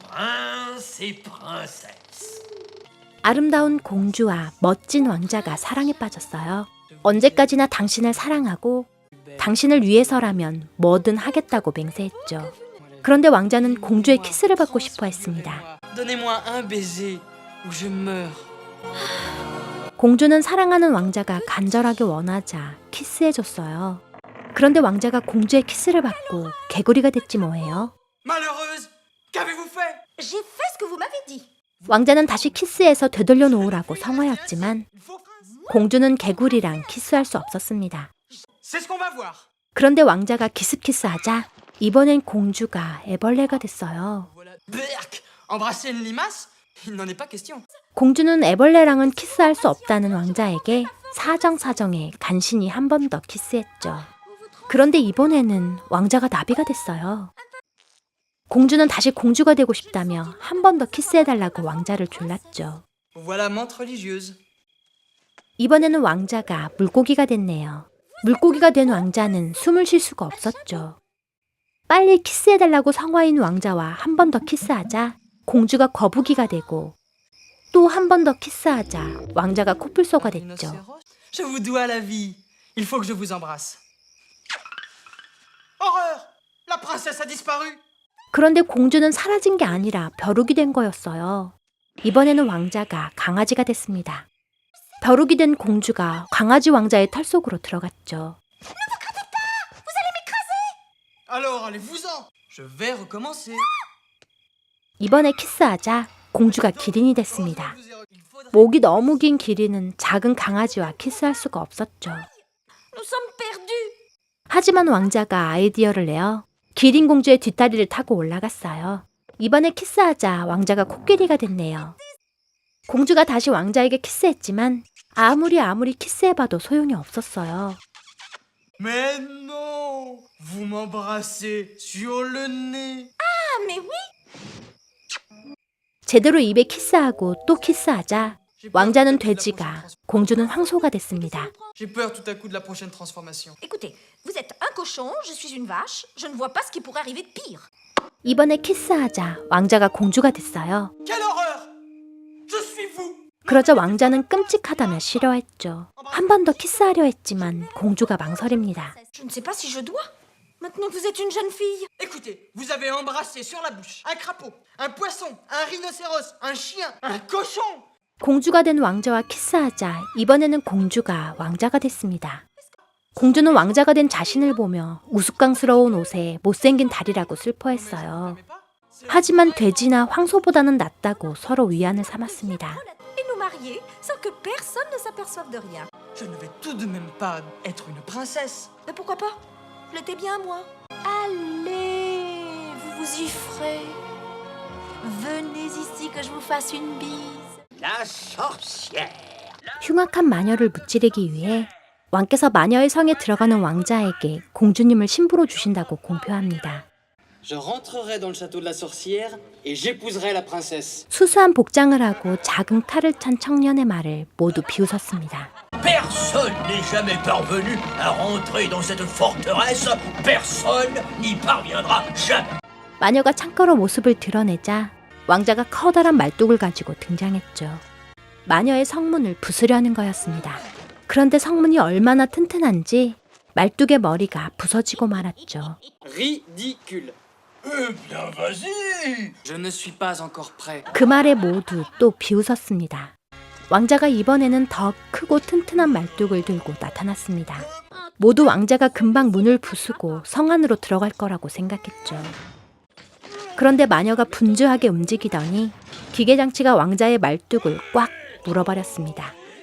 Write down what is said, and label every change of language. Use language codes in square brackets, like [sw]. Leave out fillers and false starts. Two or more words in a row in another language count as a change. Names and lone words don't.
[fr] princes et princesses. [ko] 아름다운 공주와 멋진 왕자가 사랑에 빠졌어요. 언제까지나 당신을 사랑하고 당신을 위해서라면 뭐든 하겠다고 맹세했죠. 그런데 왕자는 공주의 키스를 받고 싶어 했습니다. [fr] Donnez-moi un baiser ou je meurs. [ko] 공주는 사랑하는 왕자가 간절하게 원하자 키스해줬어요. 그런데 왕자가 공주의 키스를 받고 개구리가 됐지 뭐예요. [fr] Malheureuse, qu'avez-vous fait? J'ai fait ce que vous m'avez dit. [ko] 왕자는 다시 키스해서 되돌려 놓으라고 성화였지만 공주는 개구리랑 키스할 수 없었습니다. [fr] C'est ce qu'on va voir. [ko] 그런데 왕자가 기습키스하자 이번엔 공주가 애벌레가 됐어요. [fr] Voilà. Berk, embrasser une limace? Il n'en est pas question. [ko] 공주는 애벌레랑은 키스할 수 없다는 왕자에게 사정사정에 간신히 한 번 더 키스했죠. 그런데 이번에는 왕자가 나비가 됐어요. 공주는 다시 공주가 되고 싶다며 한 번 더 키스해달라고 왕자를 졸랐죠. [fr] Voilà menthe religieuse. [ko] 이번에는 왕자가 물고기가 됐네요. 물고기가 된 왕자는 숨을 쉴 수가 없었죠. 빨리 키스해달라고 성화인 왕자와 한 번 더 키스하자 공주가 거북이가 되고 또 한 번 더 키스하자 왕자가 코뿔소가 됐죠. [fr] Rhinocéros? Je vous dois la vie. Il faut que je vous embrasse. Horreur! La princesse a disparu. [ko] 그런데 공주는 사라진 게 아니라 벼룩이 된 거였어요. 이번에는 왕자가 강아지가 됐습니다. 벼룩이 된 공주가 강아지 왕자의 털 속으로 들어갔죠. [fr] Alors, allez-vous-en. Je vais recommencer. [ko] 이번에 키스하자 공주가 기린이 됐습니다. [fr] Il faudrait... [ko] 목이 너무 긴 기린은 작은 강아지와 키스할 수가 없었죠. [fr] Nous sommes perdus. [ko] 하지만 왕자가 아이디어를 내어 기린 공주의 뒷다리를 타고 올라갔어요. 이번에 키스하자 왕자가 코끼리가 됐네요. 공주가 다시 왕자에게 키스했지만 아무리 키스해봐도 소용이 없었어요. [fr] Mais non! Vous m'embrassez sur le nez. Ah, mais oui. [ko] 제대로 입에 키스하고 또 키스하자 왕자는 돼지가, 공주는 황소가 됐습니다. [fr] J'ai peur tout à coup de la prochaine transformation. Écoutez, vous êtes un cochon, je suis une vache. Je ne vois pas ce qui pourrait arriver de pire. [ko] 이번에 키스하자 왕자가 공주가 됐어요. [fr] Quelle horreur! Je suis vous! [ko] 그러자 왕자는 끔찍하다며 싫어했죠. 한 번 더 키스하려 했지만 공주가 망설입니다. [fr] Je ne sais pas si je dois. Maintenant que vous êtes une jeune fille. Écoutez, vous avez embrassé sur la bouche un crapaud, un poisson, un rhinocéros, un chien, un cochon! [ko] 공주가 된 왕자와 키스하자 이번에는 공주가 왕자가 됐습니다. 공주는 왕자가 된 자신을 보며 우스꽝스러운 옷에 못생긴 다리라고 슬퍼했어요. 하지만 돼지나 황소보다는 낫다고 서로 위안을 삼았습니다. [fr] Et nous marier sans que personne ne s'aperçoive de rien. Je ne vais tout de même pas être une princesse. Mais pourquoi pas? Je l'étais bien, moi. Allez, vous vous y ferez. Venez ici que je vous fasse une bise. La sorcière. [ko] 흉악한 마녀를 무찌르기 위해 왕께서 마녀의 성에 들어가는 왕자에게 공주님을 신부로 주신다고 공표합니다. [fr] Je rentrerai dans le château de la sorcière et j'épouserai la princesse. [ko] 수수한 복장을 하고 작은 칼을 찬 청년의 말을 모두 비웃었습니다. [fr] Personne n'est jamais parvenu à rentrer dans cette forteresse. Personne n'y parviendra jamais. [ko] 마녀가 창가로 모습을 드러내자 왕자가 커다란 말뚝을 가지고 등장했죠. 마녀의 성문을 부수려는 거였습니다. 그런데 성문이 얼마나 튼튼한지 말뚝의 머리가 부서지고 말았죠. [fr] Ridicule. Eh bien, vas-y. Je ne suis pas encore prêt. [ko] 그 말에 모두 또 비웃었습니다. 왕자가 이번에는 더 크고 튼튼한 말뚝을 들고 나타났습니다. 모두 왕자가 금방 문을 부수고 성 안으로 들어갈 거라고 생각했죠. 그런데 마녀가 분주하게 움직이더니 기계장치가 왕자의 말뚝을 꽉 물어버렸습니다.